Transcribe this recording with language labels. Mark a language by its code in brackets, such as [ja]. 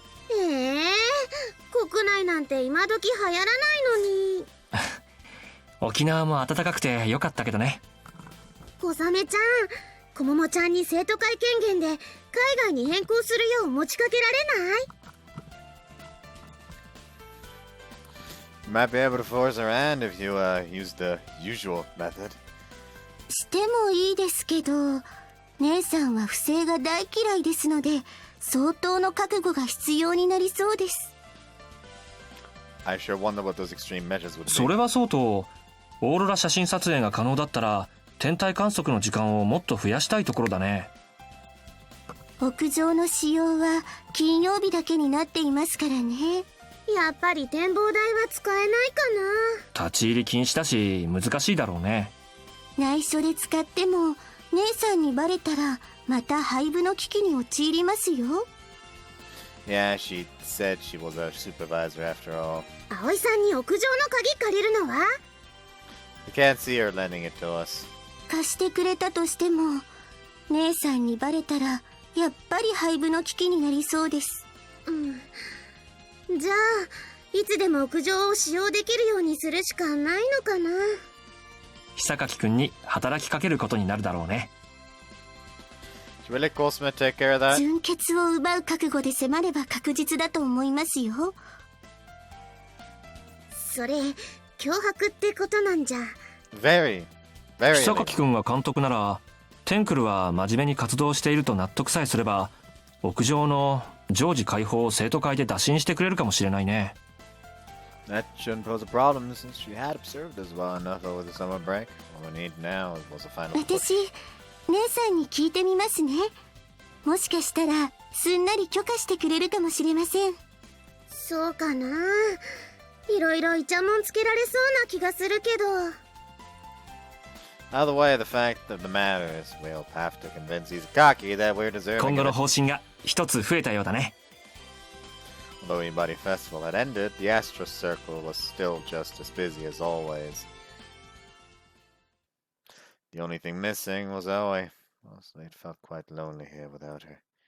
[ja] 国内なんて今時流行らないのに。沖縄も暖かくてよかったけどね。小雨ちゃん、こももちゃんに生徒会権限で海外に変更するよう持ちかけられない？ [en] You might be able to force her hand if you use the usual method. [ja] してもいいですけど、姉さんは不正が大嫌いですので、相当の覚悟が必要になりそうです。 [en] I sure wonder what those extreme measures would be. [ja] それはそうと、オーロラ写真撮影が可能だったら天体観測の時間をもっと増やしたいところだね。屋上の使用は金曜日だけになっていますからね。やっぱり展望台は使えないか立ち入り禁止だし難しいだろうね。な。内緒で使っても姉さんにバレたらまた廃部の危機に陥りますよ。 [en] Yeah, she said she was a supervisor after all. [ja] 葵さんに屋上の鍵借りるのは？ [en] We can't see her lending it to us. [ja] 貸してくれたとしても姉さんにバレたらやっぱり廃部の危機になりそうです。じゃあいつでも屋上を使用できるようにするしかないのかな。久垣くんに働きかけることになるだろうね。 [en] Should we let Cosma take care of that? [ja] 純潔を奪う覚悟で迫れば確実だと思いますよ。それ脅迫ってことなんじゃ。 [en] Very. [ja] 久垣くんが監督ならテンクルは真面目に活動していると納得さえすれば屋上の常時開放を生徒会で打診してくれるかもしれないね。 [en] That shouldn't pose a problem since she had observed us well enough over the summer break. What we need now was a final push. [ja] 私姉さんに聞いてみますね。もしかしたらすんなり許可してくれるかもしれません。そうかな。いろいろイチャモンつけられそうな気がするけど。 [en] Either way, the fact of the matter is we'll have to convince Izukaki that we're deserving [ja] 今後 [en] of [ja] の [en] it. [ja] 方針が一つ増えたようだね。 [en] Although Inbody Festival had ended, the Astro Circle was still just as busy as always. The only thing missing was Aoi. Honestly, it felt quite lonely here without her.